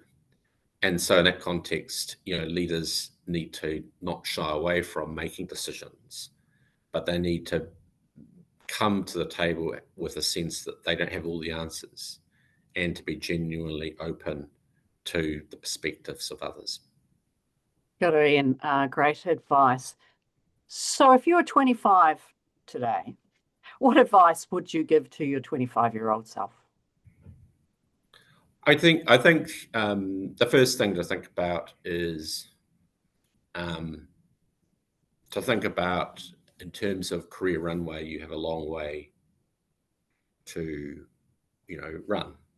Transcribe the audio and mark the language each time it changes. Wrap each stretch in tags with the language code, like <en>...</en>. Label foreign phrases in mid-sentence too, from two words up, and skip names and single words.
<en>And so in that context, leaders need to not shy away from making decisions, but they need to come to the table with a sense that they don't have all the answers and to be genuinely open to the perspectives of others.</en> <mi>Kia ora, Ian.</mi> <en>Great advice. So if you were 25 today, what advice would you give to your 25-year-old self? I think the first thing to think about is to think about, in terms of career runway, you have a long way to, run.</en>